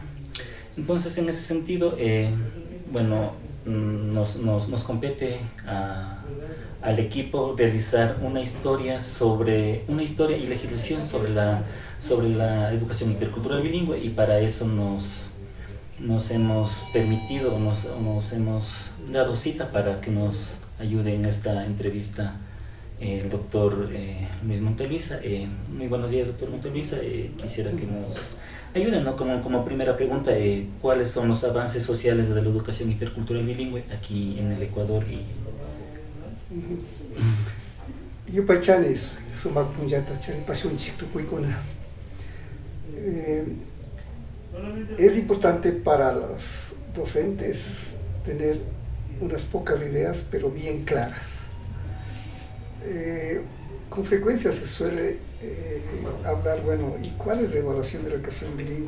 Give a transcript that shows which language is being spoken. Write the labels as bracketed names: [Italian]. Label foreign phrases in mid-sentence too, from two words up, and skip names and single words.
[Spanish] Entonces, en ese sentido, nos compete al equipo realizar una historia y legislación sobre la educación intercultural bilingüe, y para eso nos hemos permitido, nos hemos dado cita para que nos ayude en esta entrevista el doctor Luis Montoliza. Muy buenos días, doctor Montoliza. Quisiera que nos ayuden, ¿no? Como primera pregunta, ¿cuáles son los avances sociales de la educación intercultural bilingüe aquí en el Ecuador? [Quechua] Yupaychani sumapunllata charipashunchik tukuykuna. [Spanish] Es importante para los docentes tener unas pocas ideas, pero bien claras. Con frecuencia se suele hablar, ¿y cuál es la evaluación de la educación bilingüe?